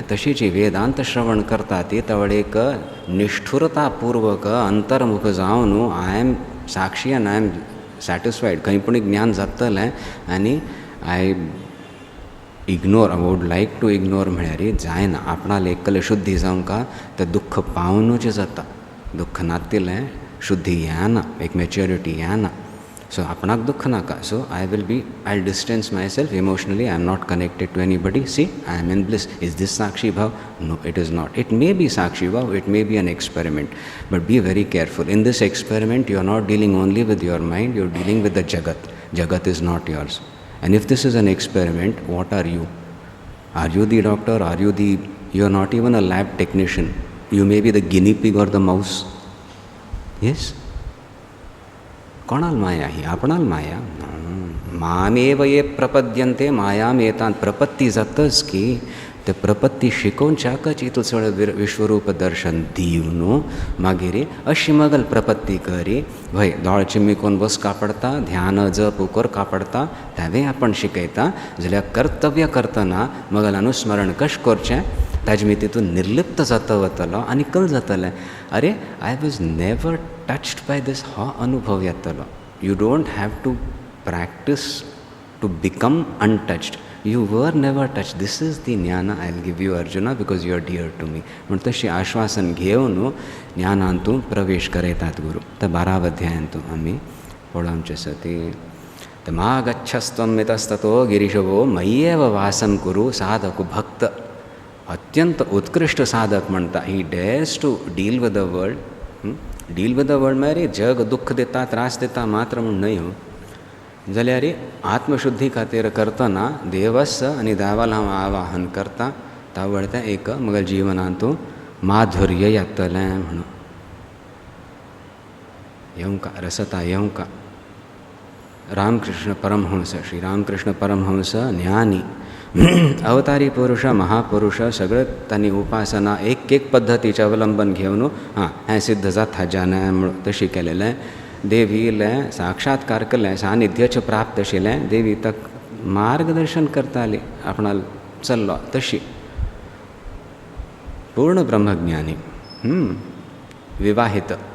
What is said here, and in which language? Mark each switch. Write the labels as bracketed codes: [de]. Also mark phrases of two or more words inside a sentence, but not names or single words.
[kok] तशीच वेदांत श्रवण करता ती तवडेक निष्ठुरतापूर्वक अंतर्मुख जावन [en] I am [kok] साक्षी आनी [en] I am satisfied [kok] खंय पूण ज्ञान जातलें आनी [en] I ignore would like to ignore [kok] म्हळ्यार जायना. आपणाल एकले शुद्धी जावंका तें दुख्ख पावनूच जाता. दुख्ख नातिलें शुद्धी येना, एक मॅच्युरिटी येना. सो आपणाक दुख्ख नाका. [en] So I will distance myself emotionally. I am not connected to anybody. See I am in bliss. Is this [sa] साक्षी भाव? [en] No, it is not. It may be [sa] साक्षी भाव, [en] it may be an experiment, But be very careful. In this experiment you are not dealing only with your mind, you are dealing with the जगत. Jagat is not yours. And if this is an experiment, what are you? Are you the doctor? You are not even a lab technician. You may be the guinea pig or the mouse. Yes? [kok] कोणाल माया ही? आपणाल माया. [sa] मामेव ये प्रपद्यन्ते मायाम एतान. [kok] प्रपत्ती जातच की ते प्रपत्ती शिकोवच्याकच इतलें सगळें विश्वरूप दर्शन दिवन मागीर अशी मगल प्रपत्ती करी भय दोळ चिम्मिकोन बसका पडटा, ध्यान जप करका पडटा, तेवें आपण शिकयता जाल्यार कर्तव्य करतना मगल अनुस्मरण कशें करचें ताजे मी तितून निर्लिप्त जाता वतलो आनी कल जातलें. [en] अरे I was never touched by these. [kok] हो अनुभव येतलो. [en] You don't have to practice to become untouched. You were never touched. This is the jnana I will give you, Arjuna, because you are dear to me. [kok] म्हण तशी आश्वासन घेवन ज्ञानांतूं प्रवेश करयतात गुरू. तर 12 अध्यायांतूं आमी पळोवचे सती तर [sa] मा गच्छस्त्वं मितस्ततो गिरिशवो मय्येव वासं कुरु. [kok] साधक भक्त अत्यंत उत्कृष्ट साधक म्हणटा. [en] He dares to deal with the world. Deal with the world [kok] म्हळ्यार जग दुख्ख दिता, त्रास दिता मात्र म्हूण न्हय. जाल्यार आत्मशुद्धी खातीर करतना देवस आनी देवाला हांव आवाहन करता तावळता एक म्हज्या जिवनांतूं माधुर्य येतलें म्हणून. येवंका रसता येवंका. रामकृष्ण परमहंस, श्री रामकृष्ण परमहंस ज्ञानी अवतारी पुरुष, महापुरुष सगळे तांणी उपासना एक पद्दतीचें अवलंबन घेवन हें सिद्ध जाता जालें म्हणून तशी केलेलें. देवीलें साक्षात्कार केलें, सानिध्यच प्राप्त आशिल्लें. देवी तक मार्गदर्शन करताली, आपणाल चल्लो तशी. पूर्ण ब्रह्मज्ञानी, विवाहित.